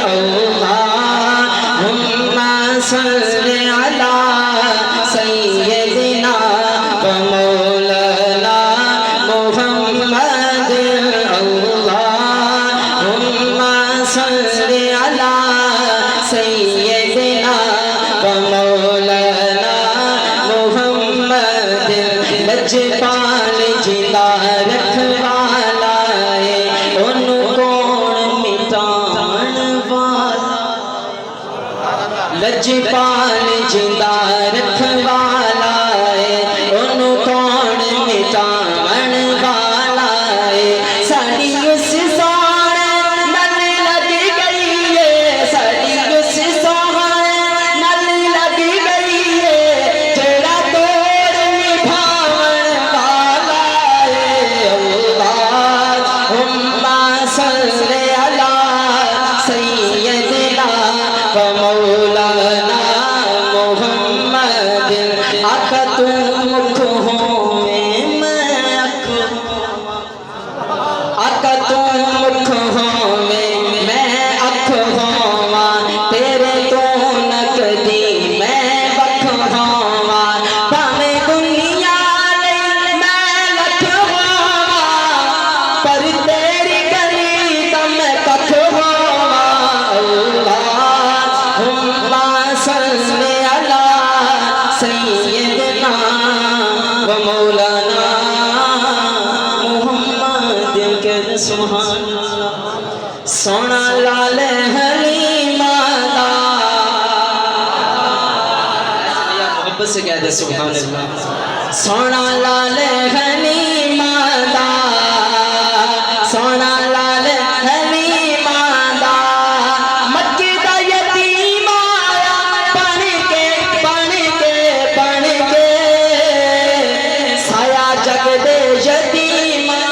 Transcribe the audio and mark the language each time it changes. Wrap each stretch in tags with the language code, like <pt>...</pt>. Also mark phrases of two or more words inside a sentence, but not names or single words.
<ar>اللهم صل على سيدنا ومولانا محمد اللهم صل على سيدنا ومولانا मुहम्मदिल अल्लाहुम्मा सल्ली अला सय्यदिना व मौलाना</ar> <pa>لجپال جِہدا رکھوالا ہے اوہنوں کون مٹاون والا لجپال جِہدا رکھوالا ہے اوہنوں کون مٹاون والا ہے ساڈی اُس سوہنے نال لگ گئی ہے ساڈی اُس سوہنے نال لگ گئی ہے جہڑا</pa> <ar>صل على سيدنا ومولانا محمد</ar> <pa>آقا تُو مکھ ہووے میں اکھ آقا تُو مکھ ہووے میں اکھ ہوواں تیرے توں نقدی میں بکھ ہوواں بھاویں دنیا نہیں میں لکھ ہوواں پر تیری</pa> <ar>صل على سيدنا ومولانا محمد</ar> <pa>کے</pa> <ar>سبحان الله</ar> <pa>سوہنا لال حلیمہ دا محبت سے کہہ دے</pa> <ar>سبحان الله</ar> <pa>سوہنا لال حلیمہ دا سوہنا لال حلیمہ دا مکے دا یتیم آیا بن کے سایہ جگ دے یتیم</pa>